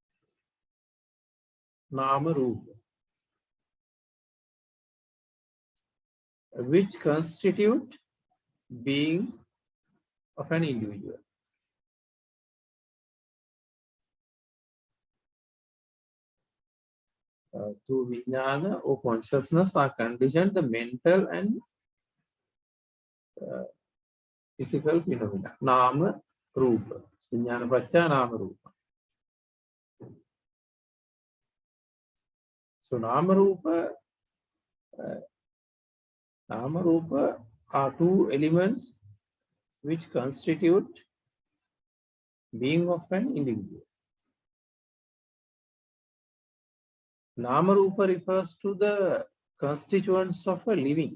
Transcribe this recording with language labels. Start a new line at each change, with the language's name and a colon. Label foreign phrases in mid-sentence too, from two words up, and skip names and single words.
Pali: Nama Rupa,
English: which constitute being of an individual. Through vijnana or consciousness are conditioned the mental and physical phenomena.
Pali: Nama Rupa. Vijnana Pratya Nama Rupa.
English: So
Pali: Nama Rupa
English: are two elements which constitute being of an individual.
Pali: Nama Rupa
English: refers to the constituents of a living.